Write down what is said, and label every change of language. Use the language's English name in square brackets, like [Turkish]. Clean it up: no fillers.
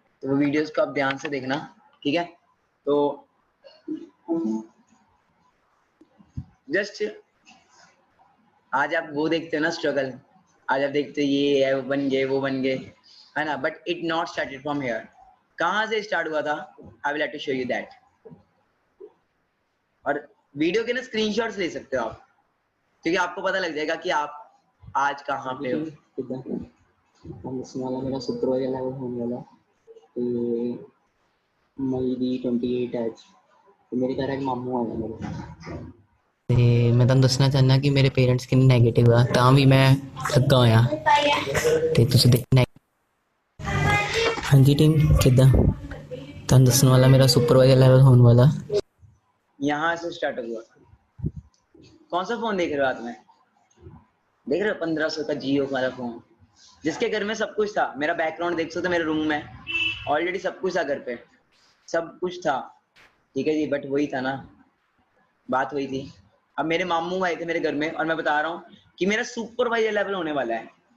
[Hindi] तो वो वीडियोस को आप ध्यान से देखना, ठीक है। तो जस्ट आज आप वो देखते हो ना स्ट्रगल, आज आप देखते हो ये है, वो बन गए, वो बन गए, है ना। [English] But it not started from here. [Hindi] कहाँ से स्टार्ट हुआ था? [English] I will have to show you that. [Hindi] और वीडियो के ना स्क्रीनशॉट्स ले सकते हो आप, क्योंकि आपको पता लग जाएगा कि आप आज कहाँ पे हो। [Punjabi] वाला मेरा सुपरवाइजर लेवल होने वाला ते मई दी 28 ਅੱਜ ਤੇ ਮੇਰੇ ਘਰ ਇੱਕ ਮਾਮੂ ਆਇਆ ਮੇਰੇ ਤੇ ਮੈਂ ਤੁਹਾਨੂੰ ਦੱਸਣਾ ਚਾਹੁੰਦਾ ਕਿ ਮੇਰੇ ਪੇਰੈਂਟਸ ਕਿੰਨੇ ਨੈਗੇਟਿਵ ਆ ਤਾਂ ਵੀ ਮੈਂ ਲੱਗਾ ਹੋਇਆ ਤੇ ਤੁਸੀਂ ਦੇਖਣਾ। ਹਾਂਜੀ ਟੀਮ ਕਿੱਦਾਂ ਤੁਹਾਨੂੰ ਦੱਸਣ ਵਾਲਾ ਮੇਰਾ ਸੁਪਰਵਾइजर लेवल होने वाला। [Hindi] यहाँ से स्टार्ट हुआ। कौन सा फोन देख रहे हो हाथ में? देख रहे हो 1500 का जियो वाला फोन, जिसके घर में सब कुछ था। मेरा बैकग्राउंड देख सकते हो, मेरे रूम में ऑलरेडी सब कुछ था, घर पे सब कुछ था, ठीक है जी। बट वही था ना, बात वही थी। अब मेरे मामू आए थे मेरे घर में, और मैं बता रहा हूँ कि मेरा सुपरवाइजर लेवल होने वाला है।